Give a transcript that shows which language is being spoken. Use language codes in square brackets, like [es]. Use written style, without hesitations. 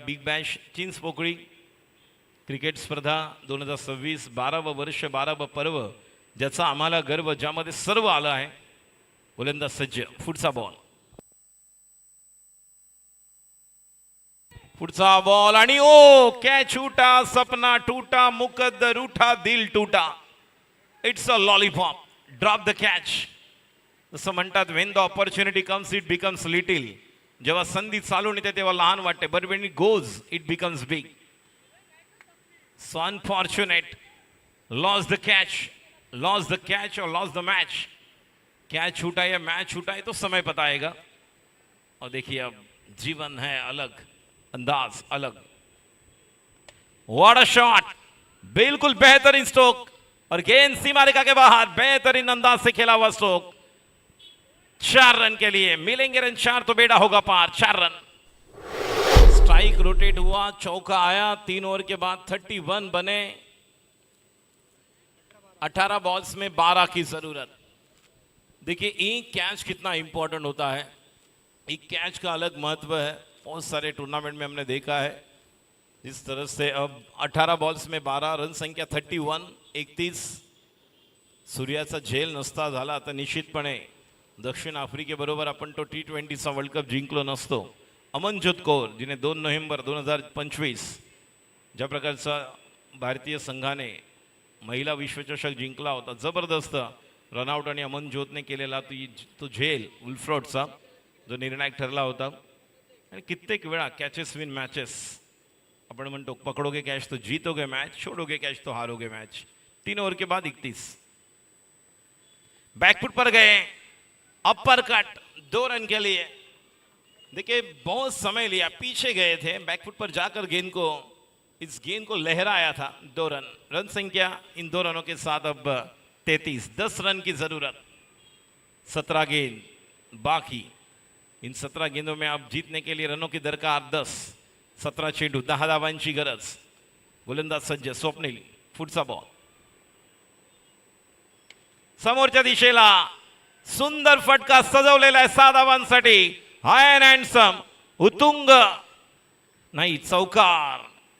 [mr] Big Bash Chinchpokli cricket स्पर्धा 2026, 12व वर्ष, 12व पर्व, ज्याचा आम्हाला गर्व, ज्यामध्ये सर्व आलं आहे। गोलंदाज सज्ज, पुढचा बॉल, पुढचा बॉल आणि [hi] ओ कॅच उठा, सपना टूटा, मुकद्दर उठा, दिल टूटा। [en] It's a lollipop, drop the catch. [mr] जसं म्हणतात [en] when the opportunity comes it becomes little, [mr] जेव्हा संधी चालून येते तेव्हा लहान वाटते, [en] But when it goes it becomes big. So unfortunate, loss the catch और loss the match. [hi] कैच छूटा या मैच छूटा है तो समय पता आएगा। और देखिए अब जीवन है अलग, अंदाज अलग। [en] what a shot, [hi] बिल्कुल बेहतरीन स्ट्रोक और गेंद सीमा रेखा के बाहर, बेहतरीन अंदाज से खेला हुआ स्ट्रोक। 4 रन के लिए मिलेंगे रन 4 तो बेड़ा होगा पार। 4 रन, स्ट्राइक रोटेट हुआ, चौका आया, 3 ओवर के बाद 31 बने। 18 बॉल्स में 12 की जरूरत। देखिए एक कैच कितना इंपॉर्टेंट होता है, एक कैच का अलग महत्व है। बहुत सारे टूर्नामेंट में हमने देखा है जिस तरह से अब 18 बॉल्स में 12 रन संख्या 31, 31। [mr] सूर्याचा झेल नसता झाला तर निश्चितपणे दक्षिण आफ्रिकेबरोबर आपण तो T20चा वर्ल्ड कप जिंकलो नसतो। अमनजोत कौर जिने 2 नोव्हेंबर 2025 ज्या प्रकारचा भारतीय संघाने महिला विश्वचषक जिंकला होता, जबरदस्त रनआउट आणि अमनजोतने केलेला तो झेल उल्फ्रोडचा जो निर्णायक ठरला होता। आणि कित्येक वेळा [en] catches win matches, [mr] आपण म्हणतो [hi] पकडोगे कैच तो जीतोगे मैच, छोड़ोगे कैच तो हारोगे मैच। 3 ओवर के बाद 31। बैकफुट पर गए, अपर कट, 2 रन के लिए। देखिए बहुत समय लिया, पीछे गए थे, बैकफुट पर जाकर इस गेंद को लहराया था। 2 रन, रन संख्या इन 2 रनों के साथ अब 33। 10 रन की जरूरत, 17 गेंद बाकी। इन 17 गेंदों में अब जीतने के लिए रनों की दरकार 10। [mr] 17 चेंडू, 10 धावांची गरज। गोलंदाज सज्ज, स्वप्नील, पुढचा बॉल समोरच्या दिशेला, सुंदर फटका सजवलेला आहे 6 धावांसाठी। [en] high and handsome, [mr] उतुंग नाही, चौकार।